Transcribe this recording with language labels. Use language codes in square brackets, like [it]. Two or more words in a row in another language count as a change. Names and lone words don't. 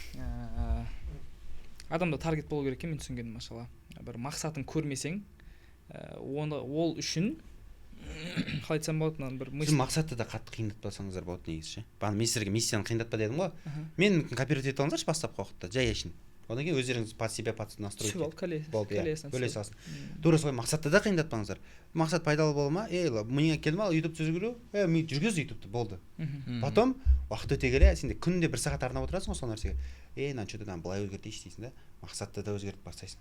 [kk] Адамда таргет болу керек екен, мен түсінгенім, машалла. Бір мақсатын көрмесең, ол үшін қалай айтсам болады, бір сіз мақсатты да қатты қиындатпасаңыздар болады негізі ше. Бағана мен сіздерге миссияны қиындатпа дедім ғой. Мен кооператив ете алыңыздаршы бастапқы уақытта, жай үшін. Одан кейін өздеріңіз [ru] под себя настройте. [kk] Бөле салсын. Тура солай мақсатты да қиындатпаңыздар. Мақсат пайдалы бола ма? Миыңа келді ма, YouTube жүргізу? Жүргіз YouTube-ты, болды. Потом уақыт өте келе, сен де күнде 1 сағат арнап отырасың ғой сол нәрсеге. Мынаны что-то былай өзгертейінші дейсің да. Мақсатты да өзгертіп бастайсың.